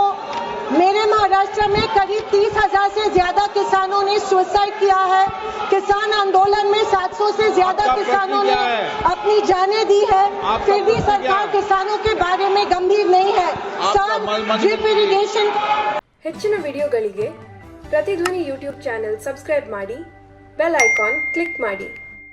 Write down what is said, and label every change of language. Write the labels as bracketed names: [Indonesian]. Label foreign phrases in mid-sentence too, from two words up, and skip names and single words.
[Hindi] मेरे महाराष्ट्र में करीब 30,000 से ज्यादा किसानों ने सुसाइड किया है। किसान आंदोलन में 700 से ज्यादा किसानों ने अपनी जानें दी है, फिर भी सरकार किसानों के बारे में गंभीर नहीं है। [English] Sir drip irrigation. [Kannada] ಹೆಚ್ಚಿನ ವಿಡಿಯೋಗಳಿಗೆ ಪ್ರತಿಧ್ವನಿ ಯೂಟ್ಯೂಬ್ [English] channel subscribe [Kannada] ಮಾಡಿ, [English] bell icon click [Kannada] ಮಾಡಿ।